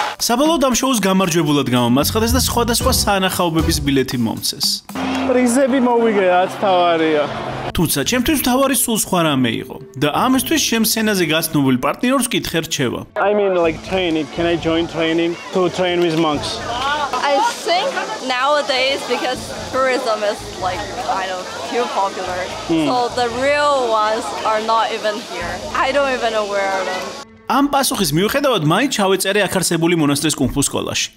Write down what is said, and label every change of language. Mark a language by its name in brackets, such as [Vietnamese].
[Georgian] საბოლოოდ ამ შოუს გამარჯვებულად გამომაცხადეს და სხვადასხვა სანახაობების ბილეთი მომცეს. პრიზები მოვიგე, რაც თავარია. თუმცა ჩემთვის თავარი სულ სხვა რამე იყო და ამისთვის ჩემ სცენაზე გაცნობილ პარტნიორს კითხე რჩევა. [English] I mean like training. Can I join training to train with monks? I think nowadays because tourism is like kind of too popular. So the real ones are not even here. I don't even know where are them. [Georgian] ამ პასუხის მიუხედავად მაინც ჩავეწერე აქ არსებული მონასტრის კუნგ-ფუ სკოლაში.